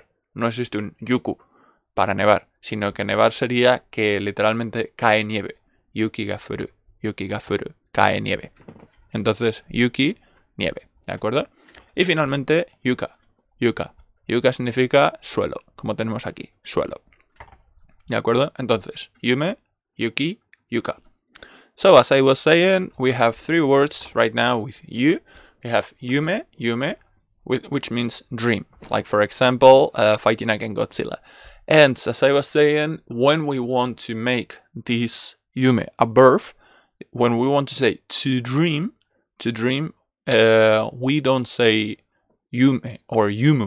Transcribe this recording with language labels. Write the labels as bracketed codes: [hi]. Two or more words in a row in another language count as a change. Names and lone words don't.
[es] No existe un yuku para nevar, sino que nevar sería que literalmente cae nieve. [ja] 雪が降る, [es] cae nieve. Entonces, yuki, nieve, ¿de acuerdo? Y finalmente, yuka. Yuka significa suelo, como tenemos aquí, suelo. ¿De acuerdo? Entonces, [ja] 夢、雪、床. [en] So, as I was saying, we have three words right now with you. We have yume, which means dream. Like, for example, fighting against Godzilla. And as I was saying, when we want to make this yume a verb, when we want to say to dream, we don't say yume or yumu.